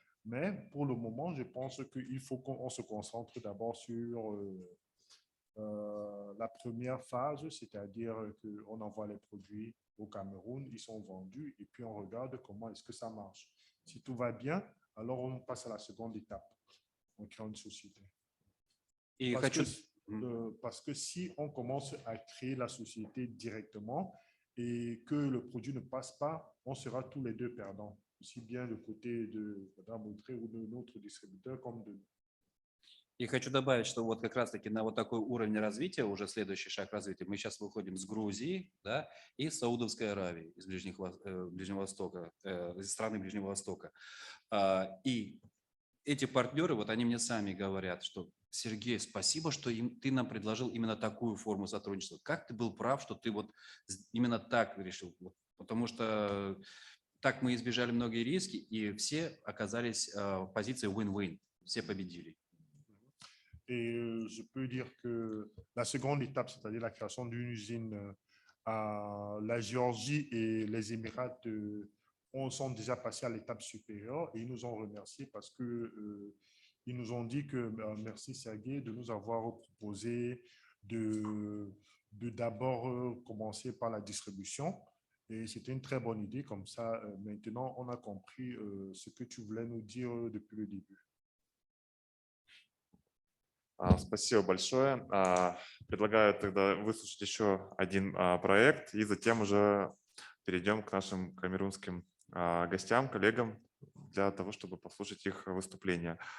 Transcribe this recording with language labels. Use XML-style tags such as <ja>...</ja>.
<fr>Mais pour le moment, je pense qu'il faut qu'on se concentre d'abord sur la première phase, c'est-à-dire qu'on envoie les produits au Cameroun, ils sont vendus et puis on regarde comment est-ce que ça marche. Si tout va bien, alors on passe à la seconde étape. On crée une société.</fr> <ru>И</ru> <fr>Parce</fr> <ru>хочу...</ru> <fr>parce que si on commence à créer la société directement et que le produit ne passe pas, on sera tous les deux perdants, aussi bien le côté de Mme Autré ou de notre distributeur comme de nous.</fr> <ru>И хочу добавить, что вот как раз-таки на вот такой уровень развития, уже следующий шаг развития, мы сейчас выходим с Грузии, да, и с Саудовской Аравии, из Ближнего Востока, из страны Ближнего Востока. И эти партнеры, вот они мне сами говорят, что Сергей, спасибо, что ты нам предложил именно такую форму сотрудничества. Как ты был прав, что ты вот именно так решил? Вот, потому что так мы избежали многие риски, и все оказались в позиции win-win, все победили.</ru> <fr>Et je peux dire que la seconde étape, c'est-à-dire la création d'une usine à la Géorgie et les Émirats sont déjà passés à l'étape supérieure et ils nous ont remerciés parce que ils nous ont dit que merci Sergei de nous avoir proposé de d'abord commencer par la distribution. Et c'était une très bonne idée. Comme ça, maintenant, on a compris ce que tu voulais nous dire depuis le début.</fr> <ru>Спасибо большое. Предлагаю тогда выслушать еще один проект, и затем уже перейдем к нашим камерунским гостям, коллегам, для того, чтобы послушать их выступления.</ru>